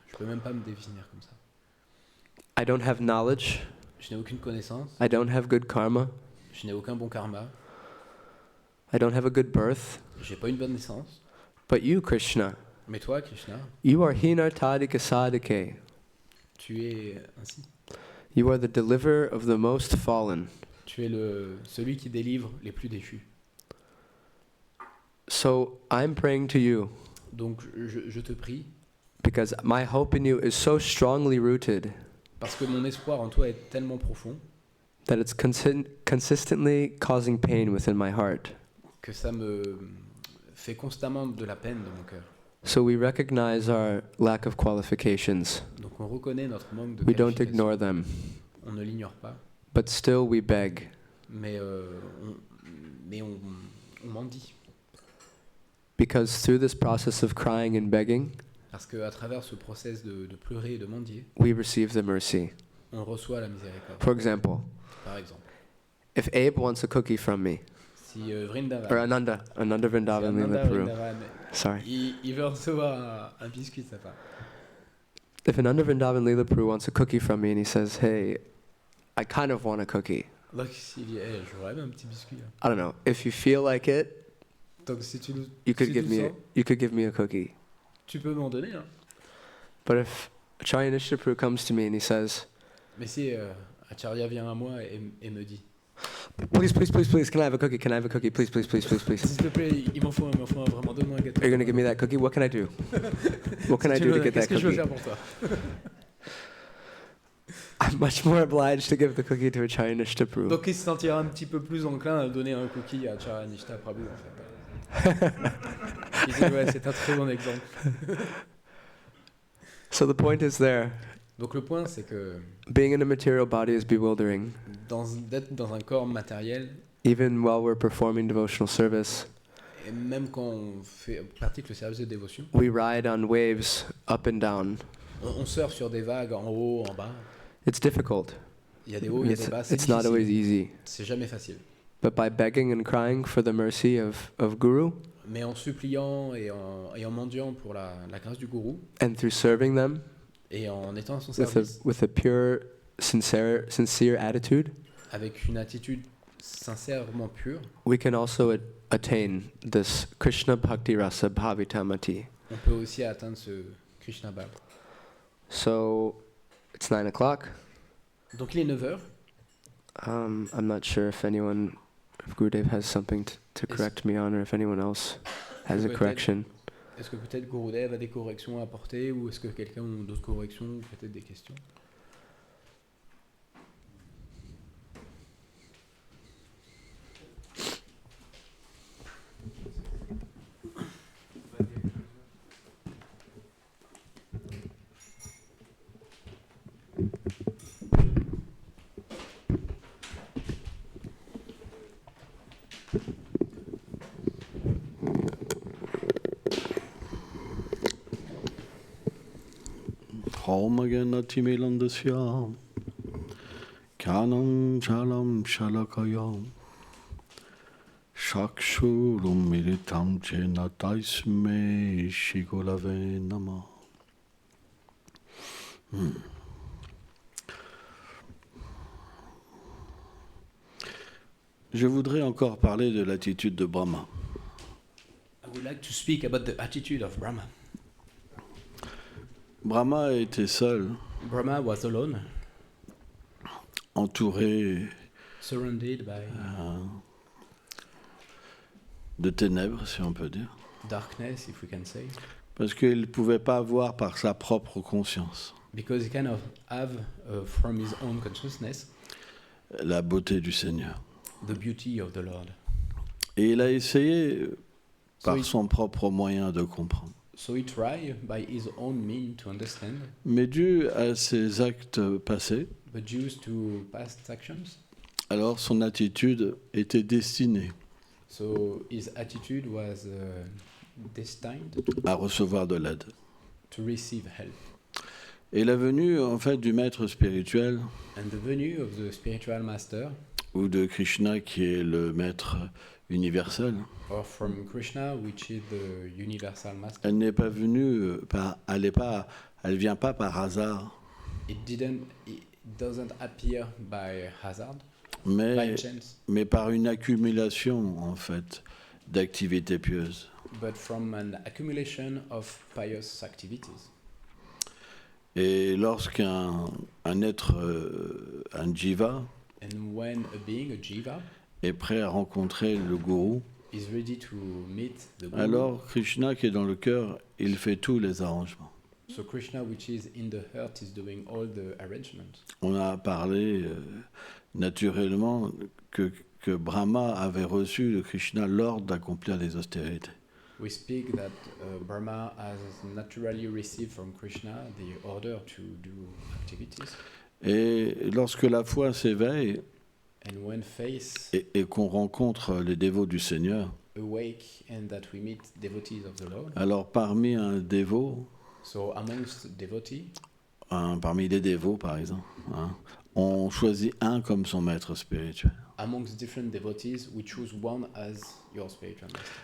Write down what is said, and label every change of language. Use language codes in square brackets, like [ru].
[fr] Je peux même pas me définir comme ça. [en] I don't have knowledge. [fr] Je n'ai aucune connaissance. [en] I don't have good karma. [fr] Je n'ai aucun bon karma. [en] I don't have a good birth. [fr] J'ai pas une bonne naissance. [en] But you, Krishna, [fr] Mais toi, Krishna, [en] you are hinartadika sadike. [fr] tu es ainsi. [en] You are the deliverer of the most fallen. [fr] Tu es celui qui délivre les plus déchus. [en] So I'm praying to you [fr] Donc je te prie, [en] because my hope in you is so strongly rooted [fr] parce que mon espoir en toi est tellement profond [en] that it's consistently causing pain within my heart. [fr] que ça me fait constamment de la peine dans mon cœur. [en] So we recognize our lack of qualifications. [fr] Donc on reconnaît notre manque de [en] We don't [fr] qualification. [en] ignore them, [fr] On ne l'ignore pas, [en] but still we beg. [fr] mais on mendie. [en] Because through this process of crying and begging, [fr] Parce qu'à travers ce process de pleurer et de mendier, [en] we receive the mercy. [fr] on reçoit la miséricorde. [en] For example, [fr] Par exemple, [en] if Abe wants a cookie from me, [fr] si si Vrindavan, [en] or Ananda [fr] si Vrindavan Lila Ananda Peru. Vrindavan, [en] Sorry. [fr] il veut recevoir un biscuit de sa part. [en] If Ananda Vrindavan Lila Peru wants a cookie from me and he says, hey, I kind of want a cookie. [fr] Donc s'il dit, hey, j'aurais bien un petit biscuit. Hein. [en] I don't know. If you feel like it, [fr] Donc si tu le [en] you could [fr] si [en] give [fr] tu [en] me [fr] le [en] a, [fr] sens, [en] you could give me a cookie. [fr] tu peux m'en donner. Hein. [en] But if Acharya Nishtapuru comes to me and he says, [fr] Mais si Acharya vient à moi et me dit, [en] please, can I have a cookie? Can I have a cookie? Please. [fr] s'il te plaît, il m'en faut un, vraiment, donne-moi un gâteau. [en] Are you going to give me that cookie? What can I do? What can I do to get that [fr] Qu'est-ce que je veux faire pour toi? [en] I'm much more obliged to give the cookie to Acharya Nishtapuru. [fr] Donc il se sentira un petit peu plus enclin à donner un cookie à Acharya Nishta Prabhu en fait. Il dit ouais, c'est un très bon exemple. [en] So the point is there. [fr] Donc le point c'est que [en] Being in a material body is bewildering. [fr] d'être dans un corps matériel, [en] Even while we're performing devotional service, [fr] et même quand on pratique le service de dévotion, [en] we ride on waves up and down. [fr] on surfe sur des vagues en haut, en bas. [en] It's difficult. [fr] Il y a des hauts, il y a des bas, c'est [en] It's not always [fr] difficile. [en] easy. [fr] C'est jamais facile. [en] But by begging and crying for the mercy of Guru, [fr] Mais en suppliant et en mendiant pour la grâce du gourou, [en] and through serving them [fr] et en étant à son [en] with [fr] service, [en] a pure, sincere attitude, [fr] avec une attitude sincèrement pure, [en] we can also attain this Krishna Bhakti Rasa Bhavitamati. [fr] on peut aussi atteindre ce Krishna Bhav. [en] So it's 9 o'clock. [fr] Donc il est 9h. [en] I'm not sure if Gurudev has something to correct me on, or if anyone else has a correction. [fr] Est-ce que peut-être Gurudev a des corrections à apporter, ou est-ce que quelqu'un a d'autres corrections, ou peut-être des questions? Homaganatimilандасya Kanam Chalam Shalakayam Shakshurum Militam Chena Taisme Shigolave Nama. Je voudrais encore parler de l'attitude de Brahma. [en] I would like to speak about the attitude of Brahma. [fr] Brahma était seul, [en] Brahma was alone, [fr] entouré [en] surrounded by [fr] de ténèbres, si on peut dire, [en] darkness, if we can say, [fr] parce qu'il ne pouvait pas voir par sa propre conscience [en] because he kind of have from his own consciousness [fr] la beauté du Seigneur. [en] the beauty of the Lord. [fr] Et il a essayé par son propre moyen de comprendre. [en] So he tried by his own means to understand, [fr] Mais dû à ses actes passés, [en] but due to past actions, [fr] alors son attitude était destinée [en] so his attitude was destined [fr] à recevoir de l'aide. [en] to receive help. [fr] Et la venue en fait du maître spirituel [en] And the venue of the spiritual master, [fr] ou de Krishna qui est le maître universel, [en] or from Krishna, which is the universal master, [fr] elle n'est pas venue elle vient pas par hasard, [en] it doesn't appear by hazard, by [fr] mais [en] chance, [fr] par une accumulation en fait d'activités pieuses. [en] but from an accumulation of pious activities. [fr] Et lorsqu'un être, un jiva, [en] And when a being, a jiva, [fr] est prêt à rencontrer le gourou, [en] is ready to meet the guru, [fr] alors Krishna qui est dans le cœur, il fait tous les arrangements. [en] so Krishna, which is in the heart, is doing all the arrangements. [fr] On a parlé naturellement que Brahma avait reçu de Krishna l'ordre d'accomplir les austérités. [en] We speak that Brahma has naturally received from Krishna the order to do activities. [fr] Et lorsque la foi s'éveille [en] And when faith [fr] et qu'on rencontre les dévots du Seigneur, [en] awake and that we meet devotees of the Lord, [fr] alors parmi un dévot, [en] so amongst devotees, [fr] parmi les dévots par exemple, on choisit un comme son maître spirituel. [en] amongst different devotees, we choose one as your spiritual master.